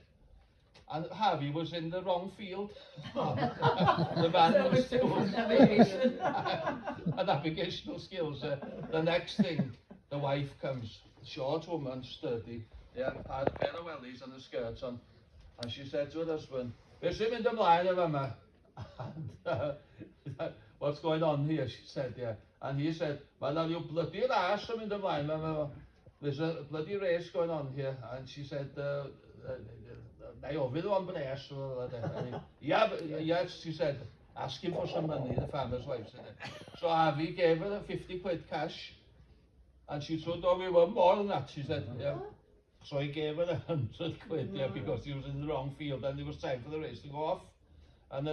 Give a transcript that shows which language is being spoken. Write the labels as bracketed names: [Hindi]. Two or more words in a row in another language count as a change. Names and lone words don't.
[English] And Harvey was in the wrong field. The man was doing navigational skills. The next thing, the wife comes, short woman, sturdy, had a pair of wellies and a skirt on, and she said to her husband, [Welsh] "Beth sy'n mynd ymlaen efo yma?" [English] What's going on here, she said, And he said, "Well, now you bloody race [Welsh] yn mynd ymlaen efo. [English] There's a bloody race going on here." And she said, [Welsh] "I ofyn o am bres." [English] Yes, she said, asking for some money, the farmer's wife said. So Harvey gave her 50 quid cash, and she said, "Oh, we want more than that," she said. So he gave her 100 quid, because he was in the wrong field, and it was time for the race to go off.